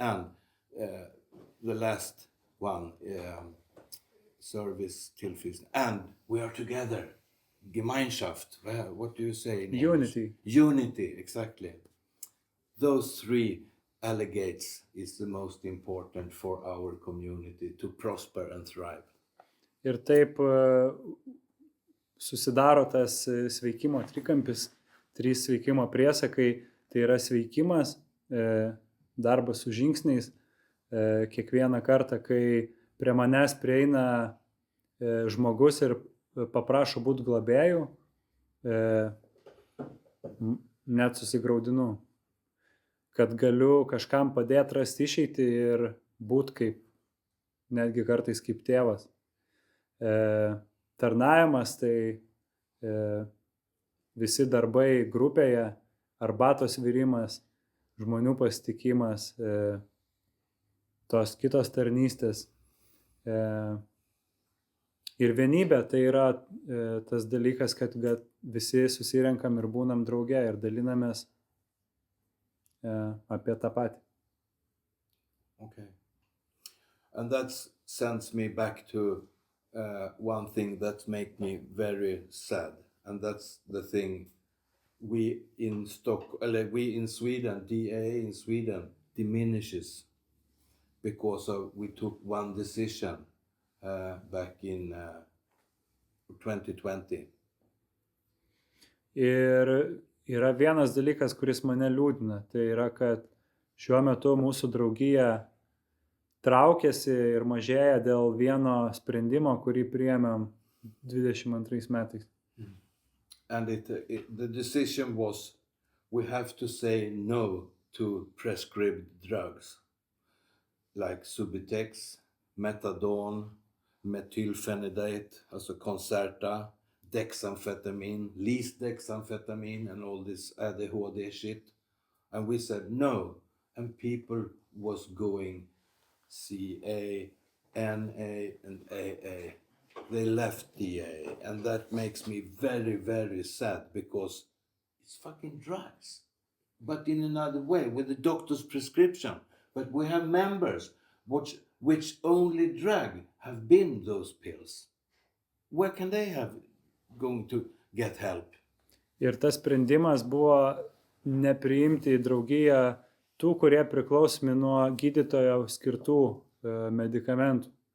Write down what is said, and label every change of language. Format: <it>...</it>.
<en>And the last one, service Tillfrisknande, and we are together. Gemeinschaft. What do you say in English? Unity. Unity, exactly. Those three allegates is the most important for our community to prosper and thrive.</en> <lt>Ir taip susidaro tas sveikimo trikampis, 3 sveikimo priesakai, tai yra sveikimas, darbas su žingsniais, kiekvieną kartą, kai prie manęs prieina žmogus ir paprašo būti globėjų, net susigraudinu, kad galiu kažkam padėti rasti išeitį ir būti kaip, netgi kartais kaip tėvas. Tarnavimas tai visi darbai grupėje, arbatos virimas, žmonių pasitikimas, tos kitos tarnystės. Ir vienybė tai yra tas dalykas, kad visi susirenkam ir būnam drauge ir dalinamės apie tą patį.</lt> <en>Okay. And that sends me back to one thing that makes me very sad, and that's the thing we in Sweden, DA in Sweden diminishes because we took one decision back in 2020.</en> <lt>Ir yra vienas dalykas, kuris mane liūdina, tai yra, kad šiuo metu mūsų draugija traukiasi ir mažėja dėl vieno sprendimo, kurį priėmėm 22 metais.</lt> <en>And the decision was we have to say no to prescribed drugs like Subutex, Methadone, methylphenidate, also Concerta, dexamfetamine, least dexamfetamine, and all this ADHD shit. And we said no, and people was going CA, NA, and AA. They left DA, and that makes me very, very sad because it's fucking drugs, but in another way with the doctor's prescription. But we have members which only drug have been those pills. Where can they have going to get help?</en> <lt>Ir tas sprendimas buvo nepriimti į draugiją tų, kurie priklausomi nuo gydytojo skirtų medikamentų.</lt>